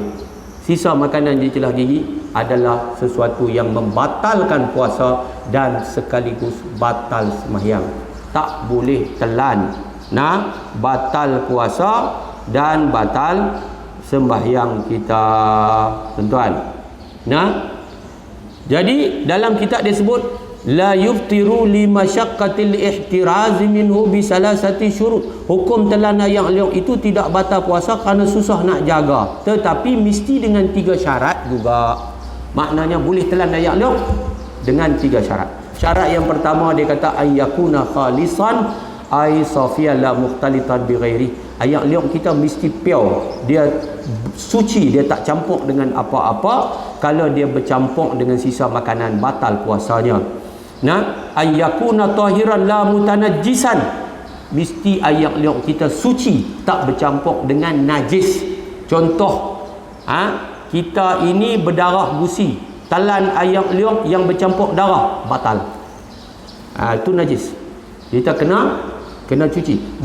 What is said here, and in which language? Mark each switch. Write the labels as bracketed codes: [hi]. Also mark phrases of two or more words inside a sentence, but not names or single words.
[ms] Sisa makanan di celah gigi adalah sesuatu yang membatalkan puasa dan sekaligus batal sembahyang. Tak boleh telan. Batal puasa dan batal sembahyang kita, tuan-tuan. Jadi dalam kitab dia sebut [ar] لا يفطر لمشقة الاحتراز منه بثلاثة شروط. [ms] Hukum telan ayak liuk itu tidak batal puasa kerana susah nak jaga, tetapi mesti dengan 3 syarat juga. Maknanya boleh telan ayak liuk dengan 3 syarat. Syarat yang pertama dia kata [ar] أن يكون خالصا أي صافيا لا مختلطا بغيره. [ms] Ayak liuk kita mesti pure, dia suci, dia tak campur dengan apa-apa. Kalau dia bercampur dengan sisa makanan, batal puasanya. [ar] أن يكون طاهرا لا متنجسا. [ms] Mesti ayak liuk kita suci, tak bercampur dengan najis. Contoh, kita ini berdarah gusi, telan ayak liuk yang bercampur darah, batal. Itu najis. Kita kena cuci.